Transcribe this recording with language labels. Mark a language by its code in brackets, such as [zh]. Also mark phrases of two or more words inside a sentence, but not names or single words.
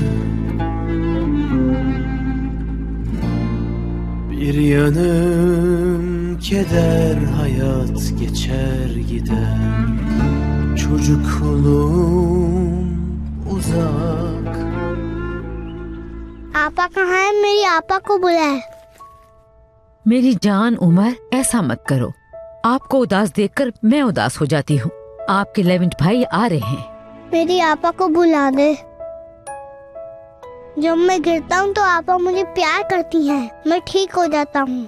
[tr] bir yanım keder, hayat geçer gider, çocukluğum uzak. [hi] आपा कहाँ है? मेरी आपा को बुलाए। मेरी जान उमर, ऐसा मत करो। आपको उदास देखकर मैं उदास हो जाती हूँ। आपके लेविंट भाई आ रहे हैं। मेरी आपा को बुला दे। जब मैं गिरता हूँ तो आपा मुझे प्यार करती हैं, मैं ठीक हो जाता हूँ।